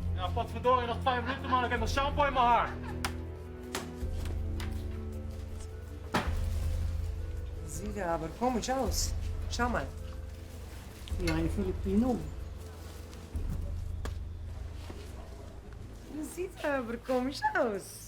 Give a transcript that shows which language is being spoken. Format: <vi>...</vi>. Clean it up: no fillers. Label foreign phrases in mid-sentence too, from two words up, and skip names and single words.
<nl>potverdorie, nog 5 minuten man, ik heb nog shampoo in mijn haar.</nl> <de>Sieht ja aber komisch aus. Schau mal. Wie ein Filipino. Sieht aber komisch aus.</de>